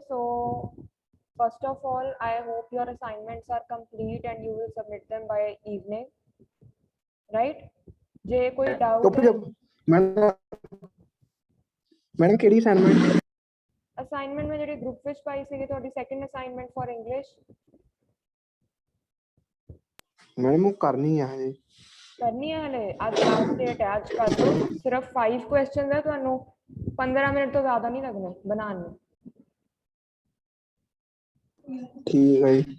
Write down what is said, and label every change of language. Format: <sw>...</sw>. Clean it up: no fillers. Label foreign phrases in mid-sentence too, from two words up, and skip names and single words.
<en>So first of all, I hope your assignments are complete and you will submit them by evening, right?</en> <hi>जे कोई doubt है</hi> <pa>मैडम ਕਿਹੜੀ ਅਸਾਈਨਮੈਂਟ assignment में ਜਿਹੜੀ group ਵਿੱਚ ਪਾਈ ਸੀਗੀ ਤੁਹਾਡੀ</pa> <en>second assignment for English</en> <pa>ਮੈਡਮ ਉਹ ਕਰਨੀ ਆ ਹਜੇ ਕਰਨੀ ਹੈ ਹਲੇ ਅੱਜ</pa> <en>last date</en> <pa>ਹੈ ਅੱਜ ਕਰ ਲਓ ਸਿਰਫ 5 ਕੁਐਸਚਨਸ ਹੈ ਤੁਹਾਨੂੰ 15 ਮਿੰਟ ਤੋਂ ਜ਼ਿਆਦਾ ਨਹੀਂ ਲੱਗਣੇ ਬਣਾਉਣ ਨੂੰ ਠੀਕ ਹੈ ਜੀ</pa>